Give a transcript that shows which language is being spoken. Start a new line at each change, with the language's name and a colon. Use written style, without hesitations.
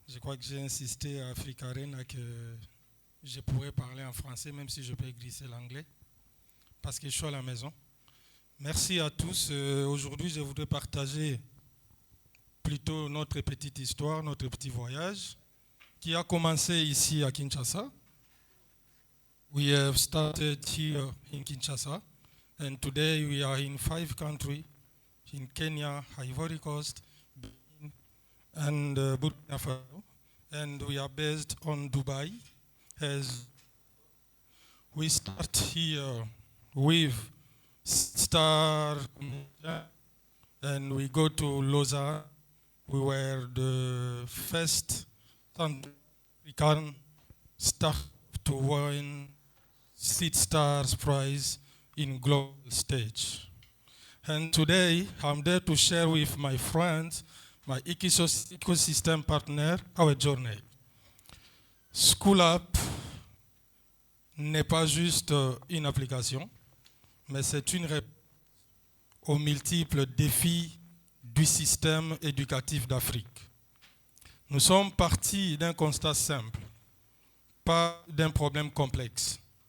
French: crois que j'ai insisté à Africa Arena que je pourrais parler en français, même si je peux glisser l'anglais, parce que je suis à la maison. Merci à tous. Aujourd'hui, je voudrais partager plutôt notre petite histoire, notre petit voyage, qui a commencé ici à Kinshasa.
English: We have started here in Kinshasa, and today we are in 5 countries, in Kenya, Ivory Coast, Benin, and Burkina Faso, and we are based on Dubai. As we start here with Star, and we go to Lausanne. We were the first African staff to win Seed Stars Prize in global stage. And today, I'm there to share with my friends, my ecosystem partner, our journey.
French: School Up n'est pas juste une application, mais c'est une réponse aux multiples défis du système éducatif d'Afrique. Nous sommes partis d'un constat simple, pas d'un problème complexe.